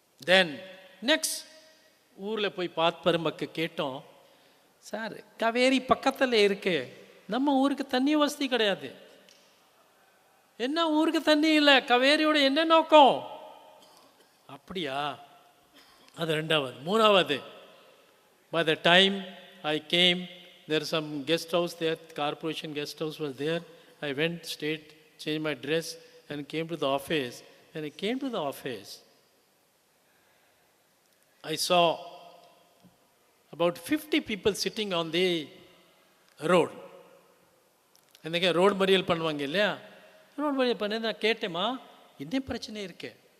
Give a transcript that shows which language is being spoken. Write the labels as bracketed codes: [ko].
[en] Then next [ta] ஊரில் போய் பார்த்து மக்கள் கேட்டோம், சார் காவேரி பக்கத்தில் இருக்கு, நம்ம ஊருக்கு தண்ணி வசதி கிடையாது. என்ன ஊருக்கு தண்ணி இல்லை, காவேரியோட என்ன நோக்கம்? அப்படியா, அது ரெண்டாவது. மூணாவது, [en] by the time I came, there was some guest house there, corporation guest house was there. I went straight, changed my dress and came to the office. When I came to the office, I saw about 50 people sitting on the road. [ta] அன்றைக்கி road மறியல் பண்ணுவாங்க இல்லையா, road மறியல் பண்ணி நான் கேட்டேம்மா என்ன பிரச்சனை இருக்கு?